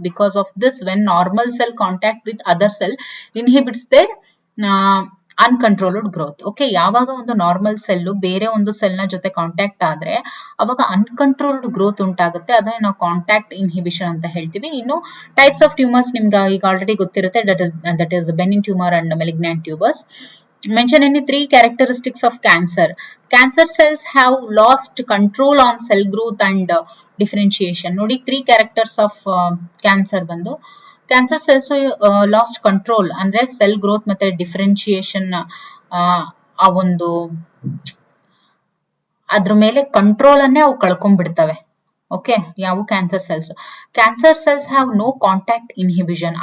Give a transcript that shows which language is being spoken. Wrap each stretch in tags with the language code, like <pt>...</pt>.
<en>Because of this, when normal cell contact with other cell inhibits their uncontrolled growth.</en> <kn>Okay, ಯಾವಾಗ ಒಂದು normal cell ಬೇರೆ ಒಂದು cell ನ ಜೊತೆ ಕಾಂಟ್ಯಾಕ್ಟ್ ಆದ್ರೆ ಅವಾಗ ಅನ್ಕಂಟ್ರೋಲ್ಡ್ ಗ್ರೋತ್ ಉಂಟಾಗುತ್ತೆ. ಅದನ್ನ ನಾವು ಕಾಂಟ್ಯಾಕ್ಟ್ ಇನ್ಹಿಬಿಷನ್ ಅಂತ ಹೇಳ್ತೀವಿ. ಇನ್ನು ಟೈಪ್ಸ್ ಆಫ್ ಟ್ಯೂಮರ್ಸ್ ನಿಮ್ಗೆ ಈಗ ಆಲ್ರೆಡಿ ಗೊತ್ತಿರುತ್ತೆ.</kn> <en>That is benign tumour and malignant tumours. Mention any 3 characteristics of cancer. Cancer cells have lost control on cell growth and differentiation.</en> <kn>ನೋಡಿ</kn> <en>3 characters of cancer</en> <kn>ಬಂದು, ಕ್ಯಾನ್ಸರ್ ಸೆಲ್ಸ್ ಲಾಸ್ಟ್ ಕಂಟ್ರೋಲ್ ಅಂದ್ರೆ cell growth ಮತ್ತೆ differentiation, ಆ ಒಂದು ಅದ್ರ ಮೇಲೆ control ಅನ್ನೇ ಅವು ಕಳ್ಕೊಂಡ್ಬಿಡ್ತವೆ.</kn> <en>Okay, ಯಾವ cancer cells? Cancer cells have no contact inhibition.</en>